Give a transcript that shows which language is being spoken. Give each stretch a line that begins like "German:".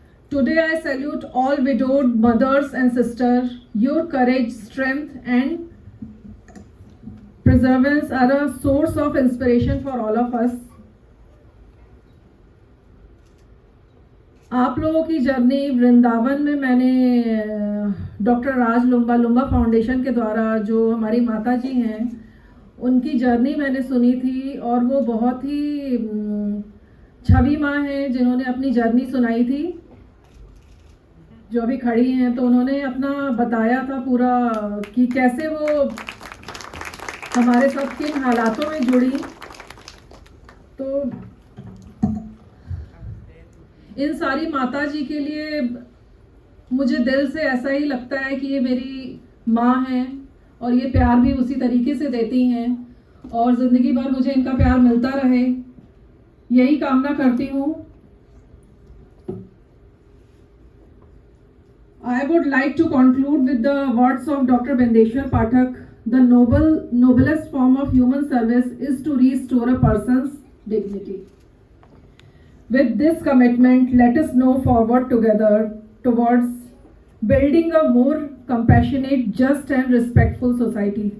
English: Today I salute all widowed mothers and sisters. Your courage, strength and perseverance are a source of inspiration for all of us.
Hindi: आप लोगों की journey Vrindavan में मैंने doctor राज लुम्बा foundation के द्वारा, जो हमारी माता जी हैं, उनकी जर्नी मैंने सुनी थी और वो बहुत ही छवि माँ हैं जिन्होंने अपनी जर्नी सुनाई थी, जो अभी खड़ी हैं। तो उन्होंने अपना बताया था पूरा कि कैसे वो हमारे साथ किन हालातों में जुड़ी, तो इन सारी माता जी के लिए मुझे दिल से ऐसा ही लगता है कि ये मेरी माँ हैं और ये प्यार भी उसी तरीके से देती हैं और ज़िंदगी भर मुझे इनका प्यार मिलता रहे, यही कामना करती हूँ।
English: I would like to conclude with the words of Dr. Bendeshwar Pathak. The noblest form of human service is to restore a person's dignity. With this commitment, let us move forward together towards building a more compassionate, just and respectful society.